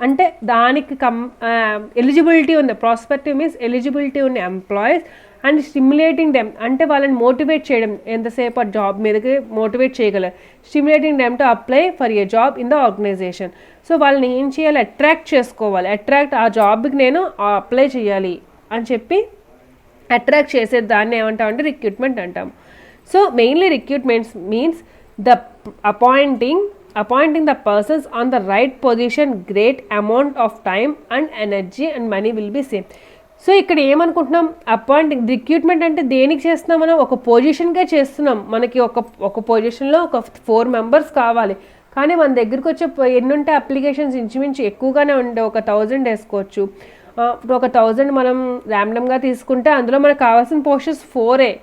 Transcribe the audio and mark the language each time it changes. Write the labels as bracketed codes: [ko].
[te] అంటే దానికి ఎలిజిబిలిటీ ఉన్న, ప్రాస్పెక్టివ్ మీన్స్ ఎలిజిబిలిటీ ఉన్న [en] employees and stimulating them, [te] అంటే వాళ్ళని మోటివేట్ చేయడం, ఎంతసేపు ఆ జాబ్ మీదకి మోటివేట్ చేయగలరు. [en] Stimulating them to apply for a job in the organization. [te] So వాళ్ళని ఏం చేయాలి, అట్రాక్ట్ చేసుకోవాలి. ఆ జాబ్కి నేను అప్లై చేయాలి అని చెప్పి అట్రాక్ట్ చేసే దాన్ని ఏమంటామంటే రిక్రూట్మెంట్ అంటాం. [en] So mainly recruitments means the appointing the persons on the right position, great amount of time and energy and money will be saved. [te] So ఇక్కడ ఏమనుకుంటున్నాం, అపాయింటింగ్ రిక్రూట్మెంట్ అంటే దేనికి చేస్తున్నాం, మనం ఒక పొజిషన్గా చేస్తున్నాం. మనకి ఒక పొజిషన్లో ఒక 4 మెంబర్స్ కావాలి, కానీ మన దగ్గరికి వచ్చే ఎన్ని ఉంటే అప్లికేషన్స్ ఇంచుమించు ఎక్కువగానే ఉండే, ఒక 1000 వేసుకోవచ్చు. ఒక 1000 మనం ర్యాండమ్గా తీసుకుంటే అందులో మనకు కావాల్సిన పోస్టర్స్ 4.